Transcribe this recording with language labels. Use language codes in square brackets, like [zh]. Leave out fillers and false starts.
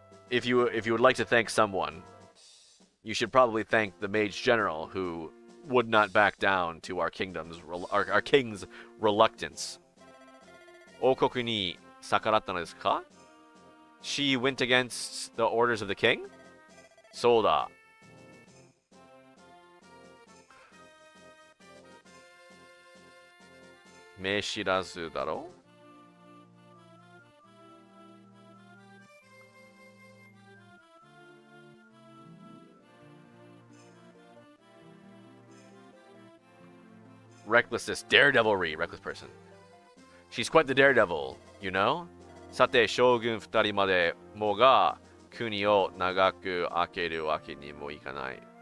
[en] If you would like to thank someone, you should probably thank the Mage General who would not back down to our king's reluctance. [ja] 王国に逆らったのですか? [en] She went against the orders of the king? [ja] そうだ。目知らずだろ? [en] Recklessness, daredevilry, reckless person. She's quite the daredevil, you know? [ja] さて、将軍二人までもが国を長く開けるわけにもいかない。